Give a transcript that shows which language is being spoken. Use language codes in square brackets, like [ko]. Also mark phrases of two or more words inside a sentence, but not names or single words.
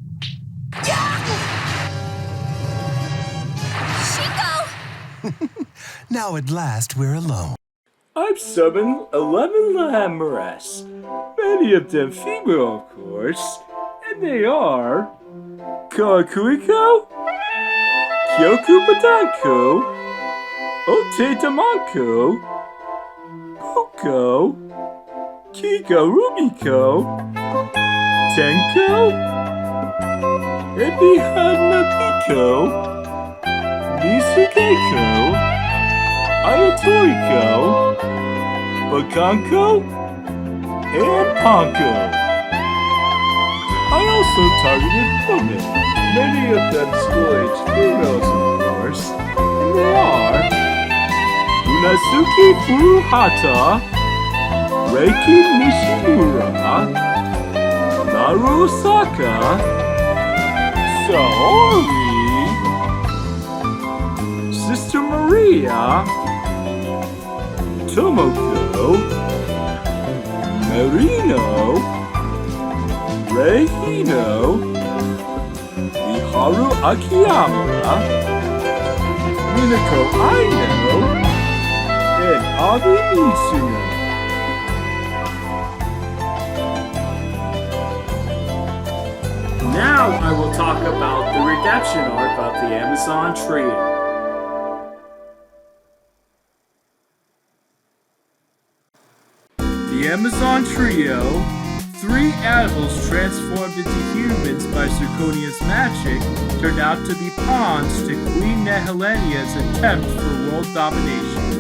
[en] Shingo! Now at last we're alone. I've summoned 11 Lahamoras, many of them female, of course, and they are Kawakuiko, Kyoku Badanko, Ote Damanko, Puko, Kiko Rumiko, Tenko, Ebi Hanapiko, Misukeko, Ayatoriko, Bakanko, and Ponko. I also targeted women, many of them school-age females, of course, and they are Unazuki Furuhata, Reiki Nishimura, Naru Osaka, Saori, Sister Maria, Tomoko, Marino, Reihino, Miharu Akiyama, Minako Aino, and Abe Isuno. Now I will talk about the redemption arc of the Amazon Trio. The Amazon Trio, 3 animals transformed into humans by Zirconia's magic, turned out to be pawns to Queen Nehelenia's attempt for world domination.